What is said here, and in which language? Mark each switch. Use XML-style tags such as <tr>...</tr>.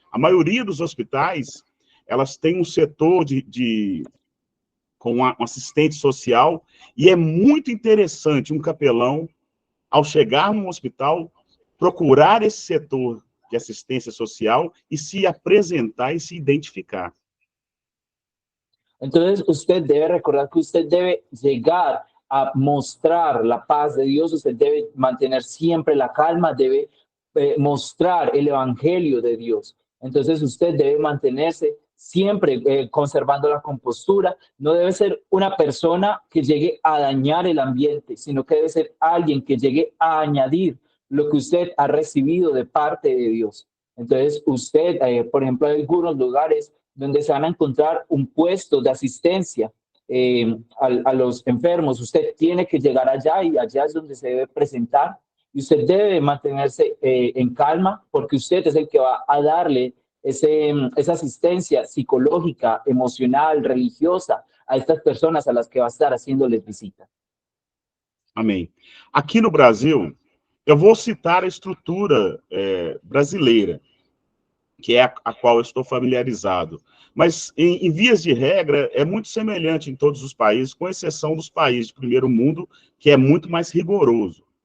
<pt>A maioria dos hospitais, elas têm um setor com um assistente social, e é muito interessante um capelão, ao chegar num hospital, procurar esse setor de assistência social e se apresentar e se identificar.</pt> <es>Entonces, usted debe recordar que usted debe llegar a mostrar la paz de Dios, usted debe mantener siempre la calma, debe mostrar el evangelio de Dios. Entonces, usted debe mantenerse siempre conservando la compostura, no debe ser una persona que llegue a dañar el ambiente, sino que debe ser alguien que llegue a añadir lo que usted ha recibido de parte de Dios. Entonces, usted, por ejemplo, hay algunos lugares donde se van a encontrar un puesto de asistencia a los enfermos. Usted tiene que llegar allá y allá es donde se debe presentar y usted debe mantenerse en calma porque usted es el que va a darle esa asistencia psicológica, emocional, religiosa a estas personas a las que va a estar haciéndoles visita.</es> <pt>Amém. Aqui no Brasil, eu vou citar a estrutura brasileira, que é a qual eu estou familiarizado. Mas, em vias de regra, é muito semelhante em todos os países, com exceção dos países de primeiro mundo, que é muito mais rigoroso.</pt>